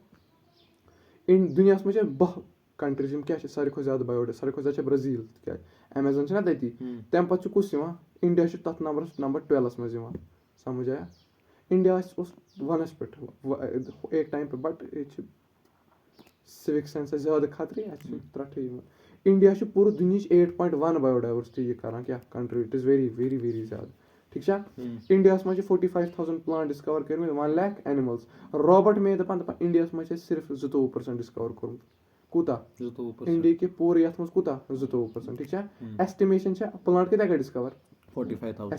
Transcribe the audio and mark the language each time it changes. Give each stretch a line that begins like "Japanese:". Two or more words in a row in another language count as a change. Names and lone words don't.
Kashmiri: برونٛٹھ دُنیاہَس منٛز چھِ 12 کَنٹریٖز یِم کیاہ چھِ ساروی کھۄتہٕ زیادٕ بایو ساروی کھۄتہٕ زیادٕ چھِ برازیٖل تِکیازِ ایمیزان چھِنہ تٔتی تَمہِ پَتہٕ چھُ کُس یِوان اِنڈیا چھُ تَتھ نمبر 12 منٛز یِوان سَمجھ آیا اِنڈیا اوس 1 پٮ۪ٹھ ایک ٹایم پٮ۪ٹھ بَٹ ییٚتہِ چھِ
English: civic senses
Kashmiri: زیادٕ خطرٕ اَتہِ چھِ ترٛٹھٕے یِوان اِنڈیا چھُ پوٗرٕ دُنہِچ 8.1
English: bio diversity
Kashmiri: یہِ کران کیاہ کَنٹری
English: it is very very very
Kashmiri: زیادٕ ٹھیٖک چھا اِنڈیاہَس منٛز چھِ 45,000 پٕلانٹ ڈِسکَور کٔرمٕتۍ 1 lakh اینِمٕلز رابرٹ مے دَپان اِنڈیاہَس منٛز چھِ اَسہِ صرف 22% ڈِسکَور کوٚرمُت کوٗتاہ اِنڈیا کہِ پوٗرٕ یَتھ منٛز کوٗتاہ 22% ٹھیٖک چھا ایسٹِمیشن چھےٚ پٕلانٹ کۭتیاہ کَرِ ڈِسکَور 45,000